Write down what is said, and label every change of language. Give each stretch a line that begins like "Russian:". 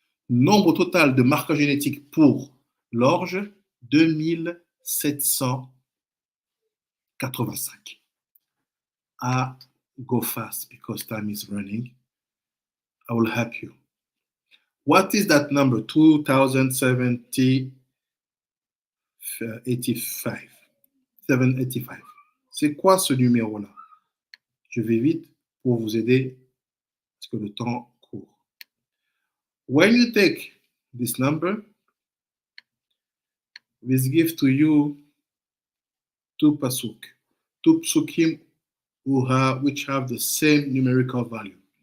French: Nombre total de marqueurs génétiques pour l'orge, 2785.
English: I go fast because time is running. I will help you. What is that number? 2070, 85. 785.
French: C'est quoi ce numéro-là? Je vais vite pour vous aider parce que le temps court.
English: When you take this number, this gives to you two pasuk, two psukim which have the same numerical value.